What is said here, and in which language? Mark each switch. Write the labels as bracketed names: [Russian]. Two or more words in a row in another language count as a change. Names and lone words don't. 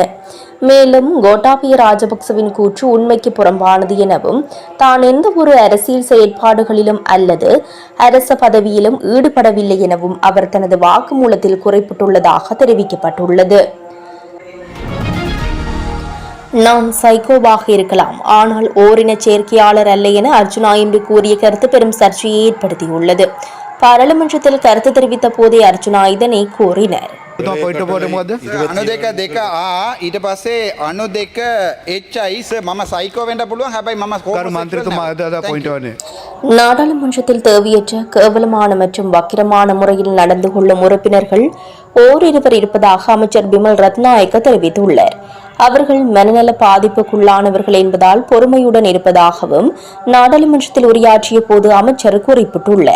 [Tamil] மேலும் கோட்டாபய ராஜபக்சவின் கூற்று உண்மைக்கு புறம்பானது எனவும் தான் எந்த ஒரு அரசியல் செயற்பாடுகளிலும் அல்லது அரச பதவியிலும் ஈடுபடவில்லை எனவும் அவர் தனது வாக்குமூலத்தில் குறிப்பிட்டுள்ளதாக தெரிவிக்கப்பட்டுள்ளது. நான் சைக்கோவாக இருக்கலாம், ஆனால் ஓரின சேர்க்கையாளர் அல்ல என அர்ஜுனா இன்று கூறிய கருத்து பெரும் சர்ச்சையை ஏற்படுத்தியுள்ளது. பாராளுமன்றத்தில் கருத்து தெரிவித்த போதே அர்ஜுனா இதனை கூறினர். [Sinhala] අනු දෙක ඊට පස්සේ අනු දෙක එච්චයි මම සයිකෝ වෙන්න පුළුවන් හැබැයි මම [Tamil] நாடாளுமன்றத்தில் தேவையற்ற கேவலமான மற்றும் வக்கிரமான முறையில் நடந்து கொள்ளும் உறுப்பினர்கள் ஓரிருவர் இருப்பதாக அமைச்சர் பிமல் ரத்நாயக்க தெரிவித்துள்ளார். அவர்கள் மனநல பாதிப்புக்குள்ளானவர்கள் என்பதால் பொறுமையுடன் இருப்பதாகவும் நாடாளுமன்றத்தில் உரையாற்றிய போது அமைச்சர் குறிப்பிட்டுள்ளார்.